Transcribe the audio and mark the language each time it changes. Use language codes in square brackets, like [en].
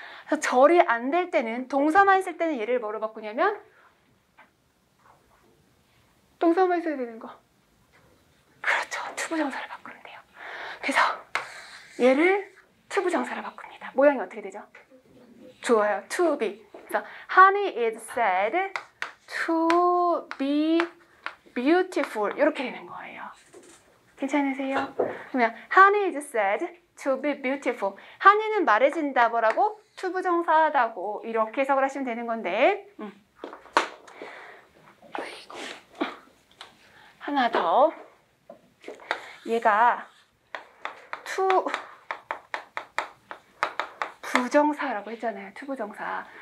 [ko] 그래서 절이 안 될 때는 동사만 쓸 때는 얘를 뭐로 바꾸냐면 동사만 써야 되는 거. 그렇죠. 투부정사를 바꾸면 돼요. 그래서 얘를 투부정사로 바꿉니다. 모양이 어떻게 되죠? 좋아요. to be. 그래서 [en] honey is said to be beautiful [ko] 이렇게 되는 거예요. 괜찮으세요? 그러면 [en] honey is said to be beautiful. [ko] honey는 말해준다 뭐라고? 투부정사하다고 이렇게 해석을 하시면 되는 건데 하나 더 얘가 to 부정사라고 했잖아요. 투부정사.